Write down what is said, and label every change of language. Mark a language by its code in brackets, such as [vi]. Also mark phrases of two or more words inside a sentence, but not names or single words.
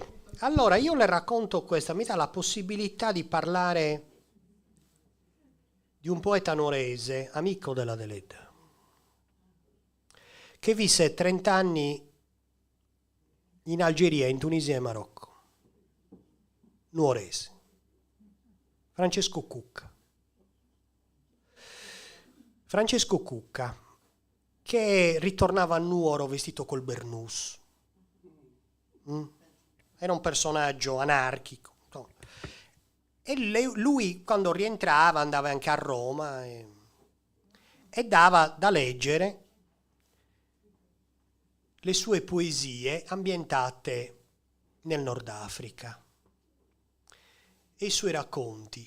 [it] Allora, io le racconto questa, mi dà la possibilità di parlare di un poeta nuorese, amico della Deledda, che visse 30 anni in Algeria, in Tunisia e Marocco. Nuorese. Francesco Cucca. Francesco Cucca, che ritornava a Nuoro vestito col bernus. Era un personaggio anarchico. E lui, quando rientrava, andava anche a Roma e dava da leggere le sue poesie ambientate nel Nord Africa e i suoi racconti.